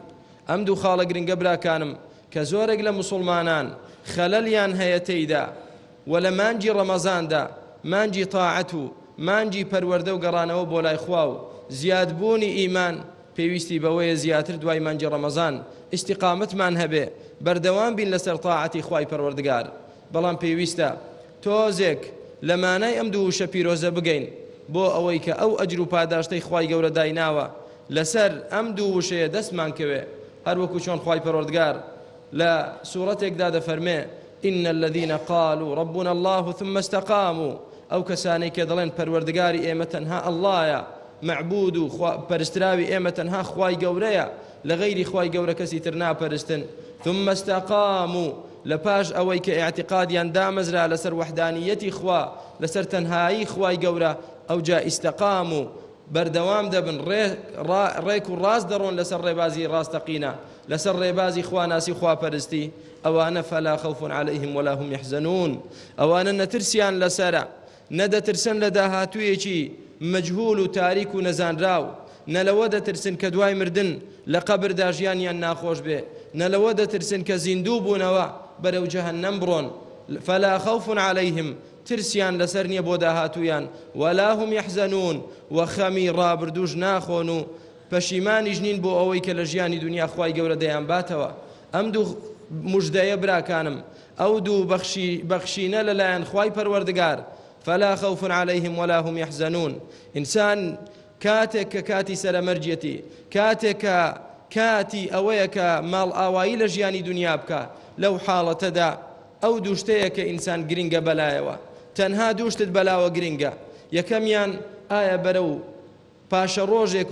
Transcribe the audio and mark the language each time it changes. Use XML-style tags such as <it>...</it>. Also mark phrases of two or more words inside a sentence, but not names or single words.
<ckb>ئەم دوو خاڵە گرنگە براکانم کە زۆرێک لە مسلمانان خەلەلیان هەیە تێیدا، و لە مانگی ڕەمەزاندا مانگی تاعەت و مانگی پەروەردە و گەڕانەوە بۆ لای خوا و زیادبوونی ئیمان پێویستی بەوەیە زیاتر دوای مانگی ڕەمەزان ئیستیقامەتمان هەبێ، بەردەوام بین لەسەر تاعەتی خوای پەروەردگار. بەڵام پێویستە تۆزێک لە مانای ئەم دوو شە پیرۆزە بگەین بۆ ئەوەی کە ئەو ئەجر و پاداشتەی خوای گەورە دایناوە لەسەر ئەم دوو وشەیە دەستمان کەوێ هەروەکو چۆن خوای پەروەردگار لە سوورەتێکدا دەفەرمێ</ckb> <ar>إن الذين قالوا ربنا الله ثم استقاموا</ar> <ckb>ئەو کەسانەی کە دەڵێن پەروەردگاری ئێمە تەنها ئەڵڵایە معبود و پەرستراوی ئێمە تەنها خوای گەورەیە لە غەیری خوای گەورە کەسی تر ناپەرستن</ckb> <ar>ثم استقاموا</ar> <ckb>لەپاش ئەوەی کە ئاعتقادیان دامەزرا لەسەر وەحدانیەتی خوا لەسەر تەنهایی خوای گەورە ئەوجا ئیستەقام و بەردەوام دەبن ڕێک و ڕاست دەڕۆن لەسەر ڕێبازی ڕاستەقینە لەسەر ڕێبازی خواناسی خواپەرستی ئەوانە</ckb> <ar>فەلا خەوف عەلەیهم ولا هم یحزنون</ar> <ckb>ئەوانە نەترسیان لەسەرە نەدەترسن لە داهاتوویەکی مەجهول و تاریک و نەزانراو نەلەوە دەترسن کە دوای مردن لە قەبردا ژیانیان ناخۆش بێ نەلەوە دەترسن کە زیندوو بوونەوە بەرەو جەهەنەم بڕۆن</ckb> <ar>فەلا خەوف عەلەیهم</ar> <ckb>ترسیان لەسەر نییە بۆ داهاتوویان</ckb> <ar>ولا هم یحزنون</ar> <ckb>و خەمی ڕابردوش ناخۆن و پەشیمانیش نین بۆ ئەوەی کە لە ژیانی دنیا خوای گەورە دەیان باتەوە ئەم دوو موژدەیە براکانم ئەو دوو بەخشینە لەلایەن خوای پەروەردگار</ckb> <ar>فلا خوف عليهم ولا هم يحزنون</ar> <ckb>إنسان كاتك كاتي سەرمەرجێتی کاتێک کاتی ئەوەیە کە ماڵ ئاوایی لە ژیانی دنیا بکە لەو حاڵەتەدا ئەو دوو شتەیە کە ئینسان گرنگە بەلایەوە تەنها دوو شتت بەلاوە گرنگە یەکەمیان ئایا بەرەو پاشە ڕۆژێک</ckb>